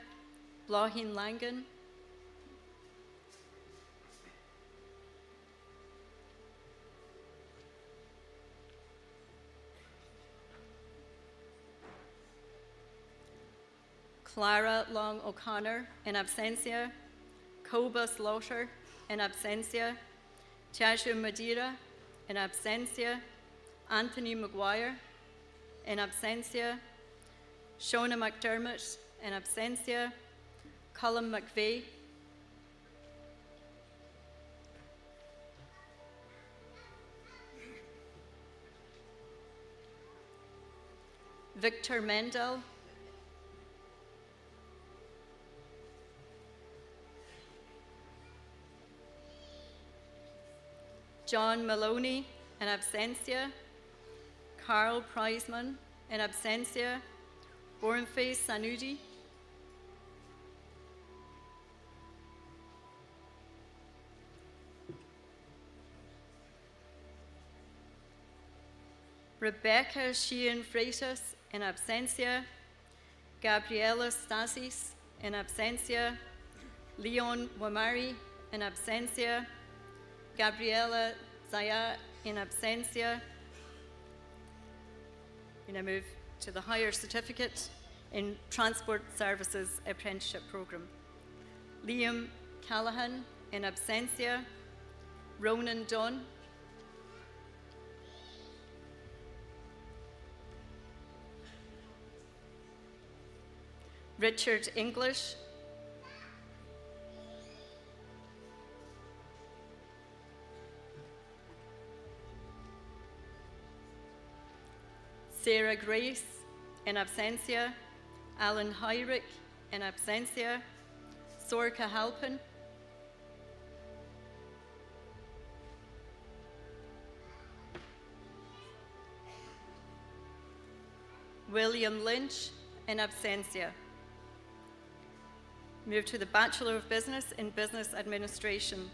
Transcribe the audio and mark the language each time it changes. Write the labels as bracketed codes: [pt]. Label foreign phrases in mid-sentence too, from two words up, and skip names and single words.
[en] Blahin Langan. Clara Long O'Connor, in absentia. Cobus Lauter, in absentia. Tiasha Madeira, in absentia. Anthony Maguire, in absentia. Shona McDermott, in absentia. Colin McVeigh. Victor Mendel. John Maloney, in absentia. Carl Prizeman, in absentia. Boniface Sanudi. Rebecca Sheehan Freitas, in absentia. Gabriela Stasis, in absentia. Leon Wamari, in absentia. Gabriela Zaya, in absentia. We now move to the Higher Certificate in Transport Services Apprenticeship Programme. Liam Callahan, in absentia. Ronan Dunn. Richard English. Sarah Grace, in absentia. Alan Hyrick, in absentia. Sorka Halpin. William Lynch, in absentia. Move to the Bachelor of Business in Business Administration.